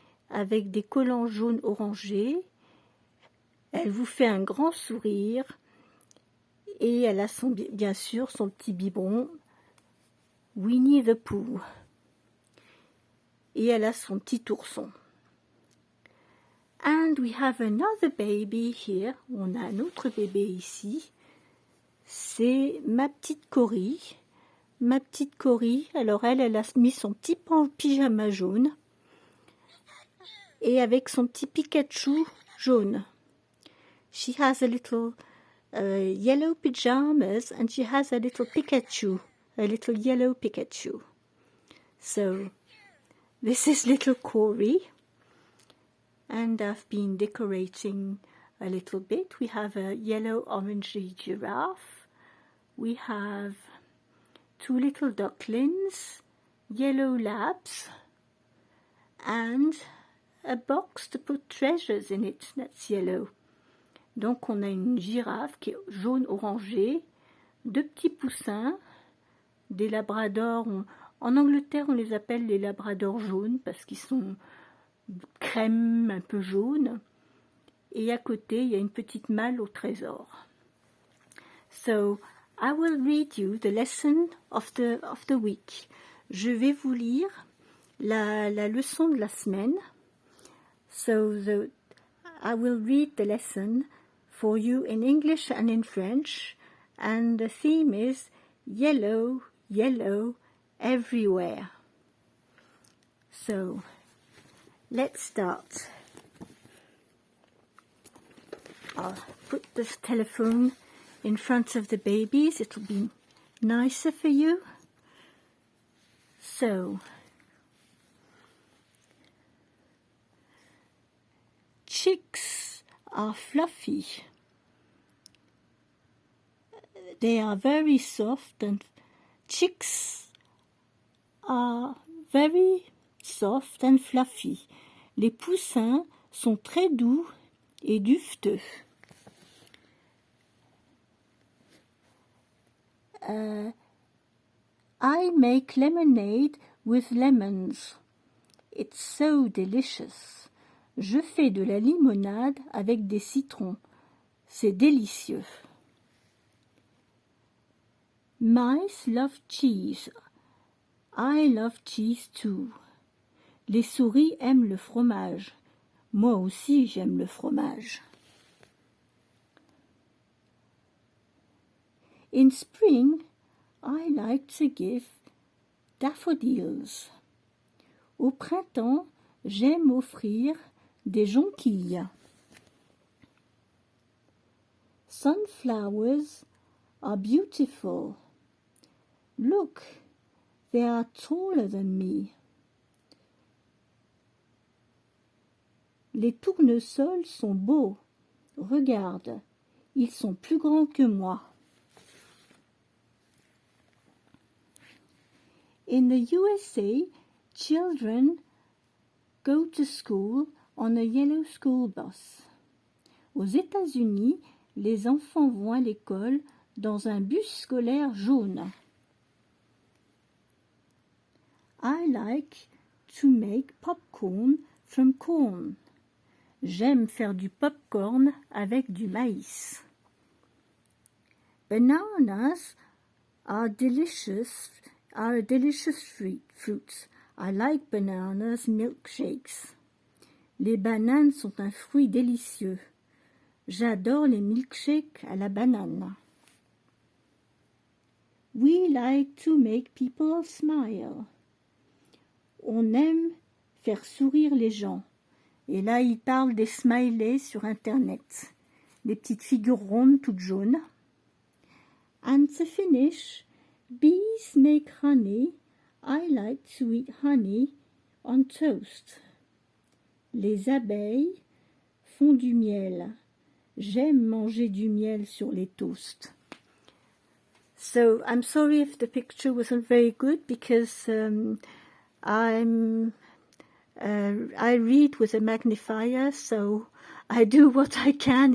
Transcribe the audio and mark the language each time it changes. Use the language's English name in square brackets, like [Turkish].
[French] avec des collants jaunes orangés. Elle vous fait un grand sourire et elle a bien sûr son petit biberon Winnie the Pooh. Et elle a son petit ourson. [English] And we have another baby here. [French] On a un autre bébé ici. C'est ma petite Cory. Ma petite Cory, alors elle a mis son petit pyjama jaune et avec son petit Pikachu jaune. [English] She has a little yellow pajamas and she has a little Pikachu, a little yellow Pikachu. So this is little Cory, and I've been decorating a little bit. We have a yellow orangey giraffe. We have 2 little ducklings, yellow labs, and a box to put treasures in it, that's yellow. [French] Donc on a une girafe qui est jaune orangé, 2 petits poussins, des labradors. En Angleterre on les appelle les labradors jaunes parce qu'ils sont crème, un peu jaune. Et à côté il y a une petite malle au trésor. [English] So I will read you the lesson of the week. [French] Je vais vous lire la leçon de la semaine. [English] So I will read the lesson for you in English and in French. And the theme is yellow, yellow, everywhere. So let's start. I'll put this telephone in front of the babies. It'll be nicer for you. So, chicks are fluffy. They are very soft, and chicks are very soft and fluffy. [French] Les poussins sont très doux et dufteux. [English] I make lemonade with lemons. It's so delicious. [French] Je fais de la limonade avec des citrons. C'est délicieux. [English] Mice love cheese. I love cheese too. [French] Les souris aiment le fromage. Moi aussi j'aime le fromage. [English] In spring, I like to give daffodils. [French] Au printemps, j'aime offrir des jonquilles. [English] Sunflowers are beautiful. Look, they are taller than me. [French] Les tournesols sont beaux. Regarde, ils sont plus grands que moi. [English] In the USA, children go to school on a yellow school bus. [French] Aux États-Unis, les enfants vont à l'école dans un bus scolaire jaune. [English] I like to make popcorn from corn. [French] J'aime faire du popcorn avec du maïs. [English] Bananas are a delicious fruit. I like bananas milkshakes. [French] Les bananes sont un fruit délicieux. J'adore les milkshakes à la banane. [English] We like to make people smile. [French] On aime faire sourire les gens. Et là, il parle des smileys sur Internet. Des petites figures rondes toutes jaunes. [English] And to finish, bees make honey. I like to eat honey on toast. [French] Les abeilles font du miel. J'aime manger du miel sur les toasts. [English] So I'm sorry if the picture wasn't very good because I read with a magnifier, so I do what I can.